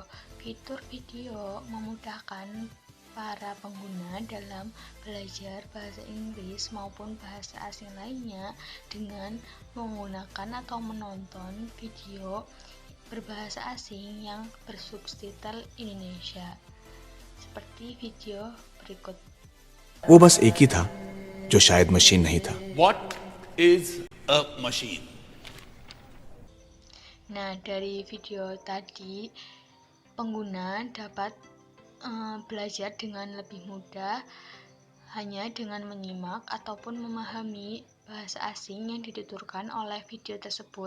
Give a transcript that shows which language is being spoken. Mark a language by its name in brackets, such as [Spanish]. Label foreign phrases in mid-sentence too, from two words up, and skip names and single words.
[Indonesian] Fitur video memudahkan para pengguna dalam belajar bahasa Inggris maupun bahasa asing lainnya dengan menggunakan atau menonton video berbahasa asing yang bersubtitle Indonesia. Seperti video berikut. [Hindi] वो बस एक ही था जो शायद मशीन नहीं था. [English] What is a machine? [Indonesian] Nah, dari video tadi pengguna dapat belajar dengan lebih mudah hanya dengan menyimak ataupun memahami bahasa asing yang dituturkan oleh video tersebut.